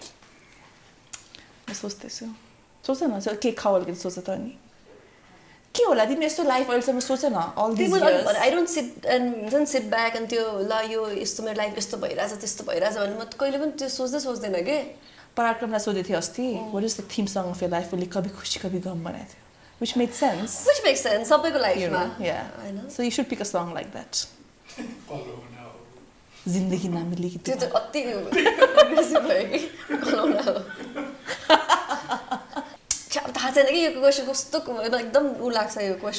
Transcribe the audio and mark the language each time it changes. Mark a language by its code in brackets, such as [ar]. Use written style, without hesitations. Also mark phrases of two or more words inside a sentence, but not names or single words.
[ne] म सोच्दैछु सोच न के खाऊ अलिकति सोच त अनि के होला तिमी यस्तो लाइफ अहिलेसम्म सोच न [en] all these years I don't sit back [ne] अनि त्यो ल यो यस्तो मेरो लाइफ यस्तो भइरहेछ त्यस्तो भइरहेछ भने म कहिले पनि त्यो सोच्दैन के पराक्रमलाई सोधेको थिएँ अस्ति [en] what is the theme song of your life [ne] उसले कभी खुसी कभी गम बनाएको थियो [en] which make sense [ne] सबैको लाइफमा [en] होइन so you should pick a song like that [ne] जिन्दगी नाम लेखी त्यो त अति एग्रेसिभ भयो कि कलाउना हो थाहा छैन कि यो क्वेसन कस्तो एकदम उ लाग्छ यो क्वेसन